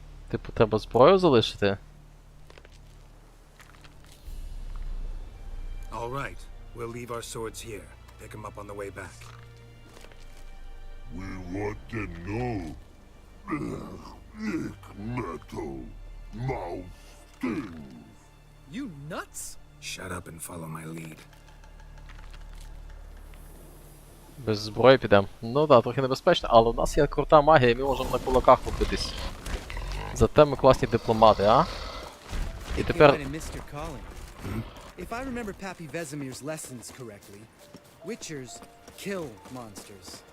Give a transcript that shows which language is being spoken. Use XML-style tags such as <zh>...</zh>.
<uk>Типу, треба зброю залишити?</uk> <en>All right, we'll leave our swords here. Pick them up on the way back. We want to know. Lick metal. Mouth stings. You nuts? Shut up and follow my lead.</en> <uk>Без зброї підемо. Ну да, трохи небезпечно, але у нас є крута магія, і ми можемо на кулаках побитись. Зате ми класні дипломати, а? І тепер...</uk> <en>If I remember Pappy Vesemir's lessons correctly, Witchers kill monsters.</en>